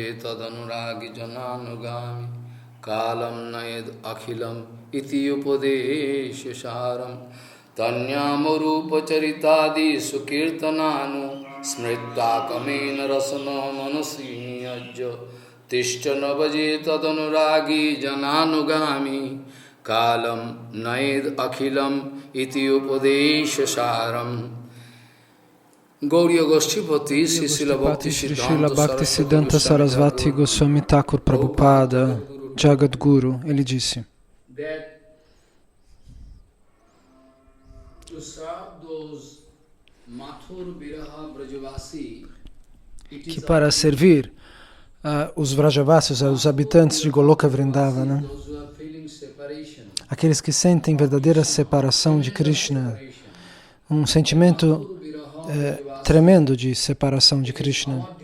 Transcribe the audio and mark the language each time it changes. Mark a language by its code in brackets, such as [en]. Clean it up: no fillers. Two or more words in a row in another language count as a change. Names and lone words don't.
[sa] tadanuragi jananugami Kalam nayad akhilam iti upadeshasaram Tanyamarupacharitadi sukirtananu smritta kamena rasano manasanyojya Tishchana vaje tadanuragi jananugami Kalam nayad akhilam iti upadeshasaram Gauriya Goshtipati, Srila Bhaktisiddhanta Sarasvati Goswami Thakur Prabhupada, Jagadguru, [pt] ele disse que para servir os Vrajavasis, os habitantes de Goloka Vrindavana, aqueles que sentem verdadeira separação de Krishna, um sentimento tremendo de separação de Krishna.